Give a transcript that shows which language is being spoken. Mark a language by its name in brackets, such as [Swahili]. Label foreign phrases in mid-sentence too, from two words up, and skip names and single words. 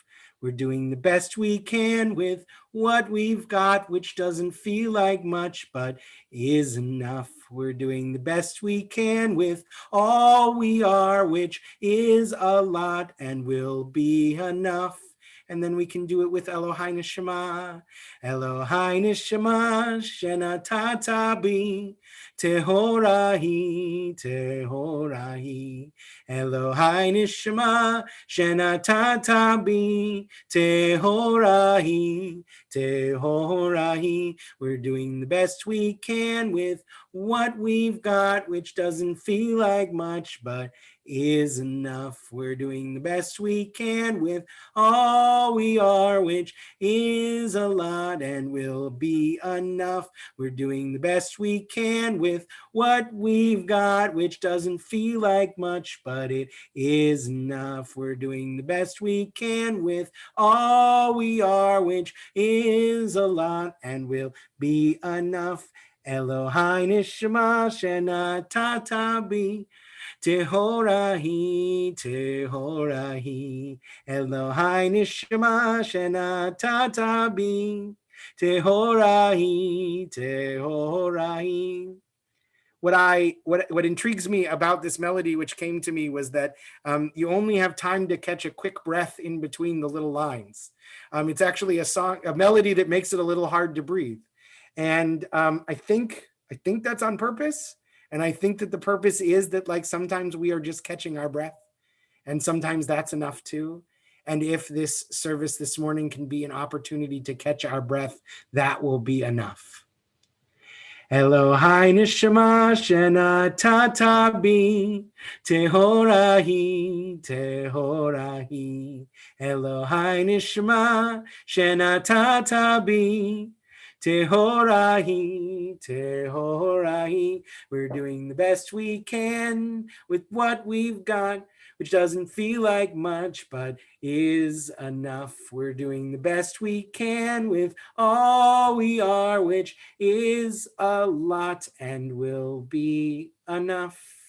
[English] We're doing the best we can with what we've got, which doesn't feel like much, but is enough. We're doing the best we can with all we are, which is a lot and will be enough. And then we can do it with [Hebrew] אלוהי נשמה. אלוהי נשמה, שנתת בי, טהורה היא, טהורה היא. אלוהי נשמה, שנתת בי, טהורה היא, טהורה היא. [English] We're doing the best we can with what we've got, which doesn't feel like much, but is enough. We're doing the best we can with all we are, which is a lot and will be enough. We're doing the best we can with what we've got, which doesn't feel like much, but it is enough. We're doing the best we can with all we are, which is a lot and will be enough. [Hebrew] אלוהי נשמה שנתת בי, טהורה היא, טהורה היא. אלוהי נשמה שנתת בי, טהורה היא, טהורה היא. [English] What intrigues me about this melody, which came to me, was that you only have time to catch a quick breath in between the little lines. It's actually a melody that makes it a little hard to breathe, and I think that's on purpose. And I think that the purpose is that, like, sometimes we are just catching our breath, and sometimes that's enough too. And if this service this morning can be an opportunity to catch our breath, that will be enough. [Hebrew] אלוהי נשמה שנתת בי, טהורה היא, טהורה היא. אלוהי נשמה שנתת בי, טהורה היא, טהורה היא. [English] We're doing the best we can with what we've got, which doesn't feel like much, but is enough. We're doing the best we can with all we are, which is a lot and will be enough.